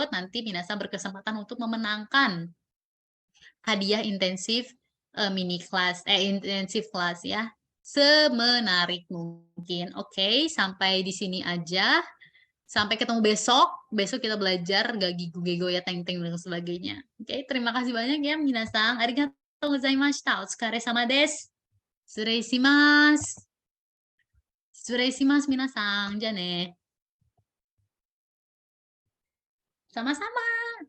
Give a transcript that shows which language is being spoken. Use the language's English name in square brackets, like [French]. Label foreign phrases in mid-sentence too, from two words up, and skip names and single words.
[Indonesian] Nanti Minasang berkesempatan untuk memenangkan hadiah intensif mini kelas, intensif kelas ya. Semenarik mungkin. Oke, sampai di sini aja. Sampai ketemu besok. Besok kita belajar gagigu gego ya teng-teng dan sebagainya. Oke, terima kasih banyak ya minasang. [Japanese] ありがとうございました。お疲れ様です。失礼します. 失礼します minasang. じゃね. [Indonesian] Sama-sama.